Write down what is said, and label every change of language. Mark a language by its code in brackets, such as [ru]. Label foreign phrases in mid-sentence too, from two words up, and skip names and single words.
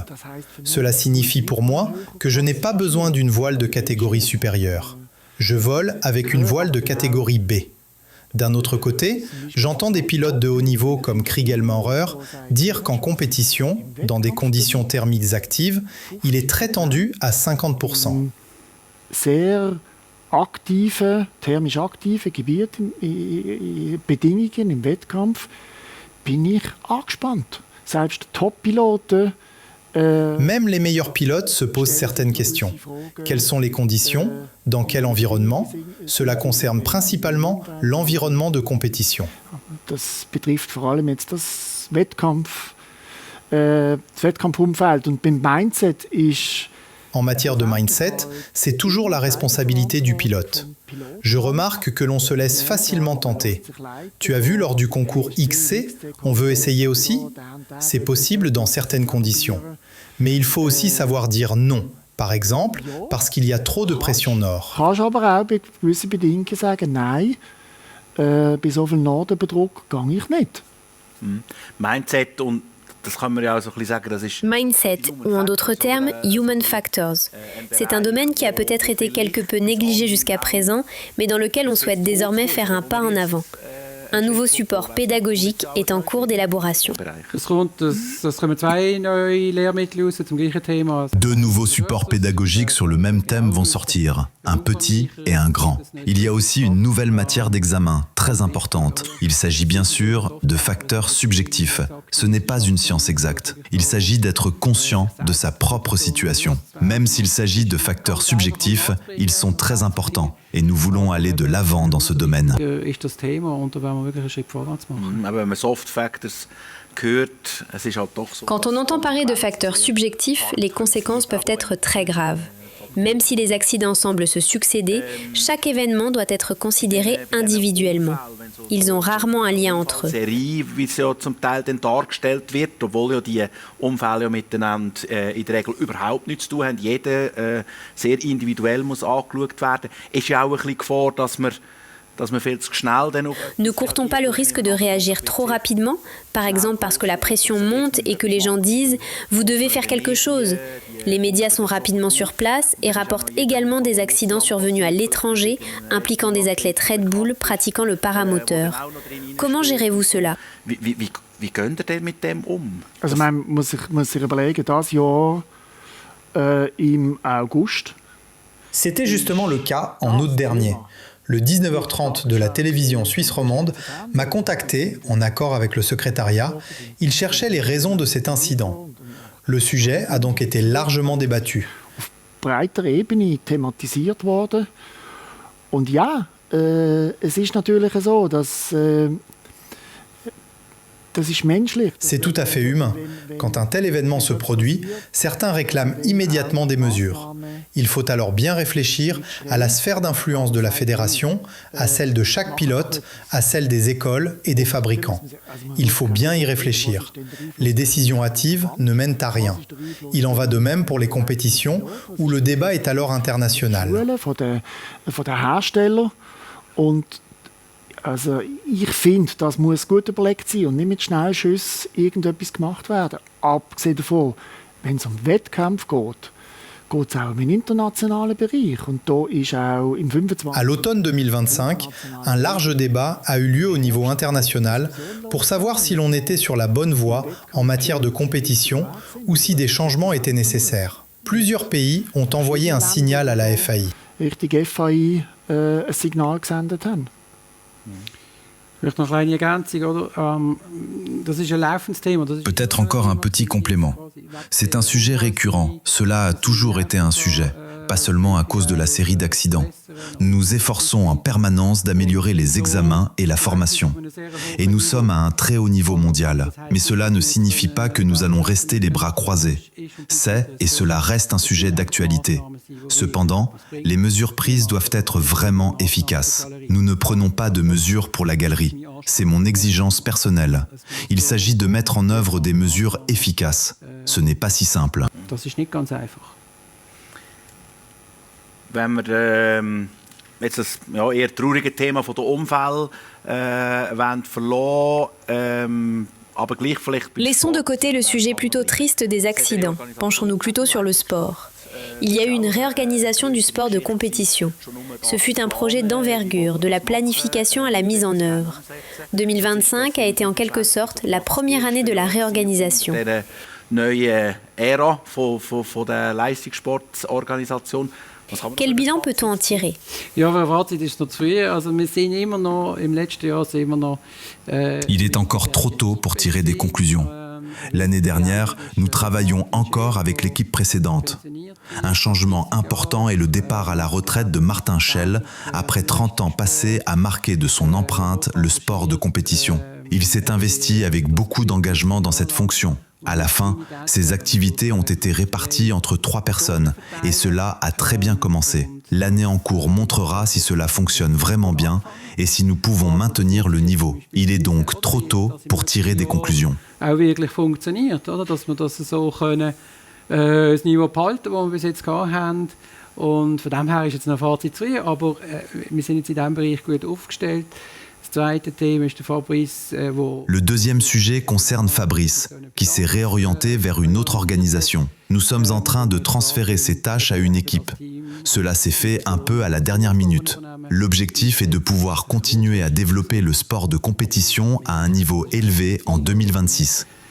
[fr] Cela signifie pour moi que je n'ai pas besoin d'une voile de catégorie supérieure. Je vole avec une voile de catégorie B. D'un autre côté, j'entends des pilotes de haut niveau comme Kriegel Maurer dire qu'en compétition, dans des conditions thermiques actives, il est très tendu à 50%. [de] Sehr aktive, thermisch aktive Gebiete, Bedingungen im Wettkampf, bin ich angespannt. Selbst Top-Piloten [fr] Même les meilleurs pilotes se posent certaines questions. Quelles sont les conditions? Dans quel environnement? Cela concerne principalement l'environnement de compétition. [de] Das betrifft vor allem jetzt das Wettkampfumfeld. Und beim Mindset ist [fr] En matière de mindset, c'est toujours la responsabilité du pilote. Je remarque que l'on se laisse facilement tenter. Tu as vu lors du concours XC, on veut essayer aussi? C'est possible dans certaines conditions. Mais il faut aussi savoir dire non. Par exemple, parce qu'il y a trop de pression nord. [de] Kannst aber auch bei gewissen Bedingungen sagen, nein, bei so viel Nordüberdruck gehe ich nicht. Mindset und das kann man ja auch so ein bisschen sagen, das ist Mindset, [fr] ou en d'autres termes, [en] Human Factors. [fr] C'est un domaine qui a peut-être été quelque peu négligé jusqu'à présent, mais dans lequel on souhaite désormais faire un pas en avant. Un nouveau support pédagogique est en cours d'élaboration. [de] Es kommen zwei neue Lehrmittel raus zum gleichen Thema. [fr] 2 nouveaux supports pédagogiques sur le même thème vont sortir, un petit et un grand. Il y a aussi une nouvelle matière d'examen, très importante. Il s'agit bien sûr de facteurs subjectifs. Ce n'est pas une science exacte. Il s'agit d'être conscient de sa propre situation. Même s'il s'agit de facteurs subjectifs, ils sont très importants. Et nous voulons aller de l'avant dans ce domaine. [de] Ist das Thema und da wollen wir wirklich einen Schritt vorwärts machen. Aber wenn man [en] Soft Factors [de] hört, es ist halt doch so. [fr] Quand on entend parler de facteurs subjectifs, les conséquences peuvent être très graves. Même si les accidents semblent se succéder, chaque événement doit être considéré individuellement. Ils ont rarement un lien entre eux. [de] Serie, wie sie ja zum Teil dann dargestellt wird, obwohl ja die Unfälle ja miteinander in der Regel überhaupt nichts zu tun haben. Jeder sehr individuell muss angeschaut werden. Ist ja auch ein bisschen Gefahr, dass man viel zu schnell dann [fr] Ne court-on pas le risque de réagir trop rapidement, par exemple parce que la pression monte et que les gens disent « vous devez faire quelque chose ». Les médias sont rapidement sur place et rapportent également des accidents survenus à l'étranger impliquant des athlètes Red Bull pratiquant le paramoteur. Comment gérez-vous cela? [de] Wie geht ihr denn mit dem Also man muss sich überlegen, das Jahr im August. [fr] C'était justement le cas en août dernier. Le 19h30 de la télévision suisse romande m'a contacté, en accord avec le secrétariat. Il cherchait les raisons de cet incident. Le sujet a donc été largement débattu. [de] Auf breiter Ebene thematisiert worden. Und ja, es ist natürlich so, dass das ist menschlich. [fr] C'est tout à fait humain. Quand un tel événement se produit, certains réclament immédiatement des mesures. Il faut alors bien réfléchir à la sphère d'influence de la fédération, à celle de chaque pilote, à celle des écoles et des fabricants. Il faut bien y réfléchir. Les décisions hâtives ne mènent à rien. Il en va de même pour les compétitions où le débat est alors international. [de] Von der Hersteller. Und also ich finde, das muss gut überlegt sein und nicht mit Schnellschüssen irgendetwas gemacht werden. Abgesehen davon, wenn es um Wettkämpfe geht es auch im internationalen Bereich. Und da ist auch im 25. [fr] À l'automne 2025, un large débat a eu lieu au niveau international pour savoir si l'on était sur la bonne voie en matière de compétition ou si des changements étaient nécessaires. Plusieurs pays ont envoyé un signal à la FAI. [de] Richtig FAI ein Signal gesendet haben. Vielleicht noch eine kleine Ergänzung, oder? Das ist ein laufendes Thema. [fr] Peut-être encore un petit complément. C'est un sujet récurrent. Cela a toujours été un sujet, pas seulement à cause de la série d'accidents. Nous nous efforçons en permanence d'améliorer les examens et la formation. Et nous sommes à un très haut niveau mondial. Mais cela ne signifie pas que nous allons rester les bras croisés. C'est et cela reste un sujet d'actualité. Cependant, les mesures prises doivent être vraiment efficaces. Nous ne prenons pas de mesures pour la galerie. C'est mon exigence personnelle. Il s'agit de mettre en œuvre des mesures efficaces. Ce n'est pas si simple. [de] Das ist nicht ganz einfach. Wenn wir jetzt das eher traurige Thema von der Unfälle verlassen, aber gleich vielleicht... [fr] Laissons de côté le sujet plutôt triste des accidents. Penchons-nous plutôt sur le sport. Il y a eu une réorganisation du sport de compétition. Ce fut un projet d'envergure, de la planification à la mise en œuvre. 2025 a été en quelque sorte la première année de la réorganisation. [de] Neue Ära von der Leistungssportorganisation. [fr] Quel bilan peut-on en tirer? [de] Ja, aber Fazit ist noch zu früh. Also wir sind immer noch, im letzten Jahr sind wir noch... [fr] Il est encore trop tôt pour tirer des conclusions. L'année dernière, nous travaillions encore avec l'équipe précédente. Un changement important est le départ à la retraite de Martin Schell, après 30 ans passés à marquer de son empreinte le sport de compétition. Il s'est investi avec beaucoup d'engagement dans cette fonction. À la fin, ses activités ont été réparties entre 3 personnes et cela a très bien commencé. L'année en cours montrera si cela fonctionne vraiment bien et si nous pouvons maintenir le niveau. Il est donc trop tôt pour tirer des conclusions. [de] Auch wirklich funktioniert, oder? Dass wir das so können, das Niveau behalten, das wir bis jetzt haben. Und von dem her ist jetzt noch Fazit zu früh, aber wir sind jetzt in diesem Bereich gut aufgestellt. [fr] Le deuxième sujet concerne Fabrice, qui s'est réorienté vers une autre organisation. Nous sommes en train de transférer ses tâches à une équipe. Cela s'est fait un peu à la dernière minute. L'objectif est de pouvoir continuer à développer le sport de compétition à un niveau élevé en 2026.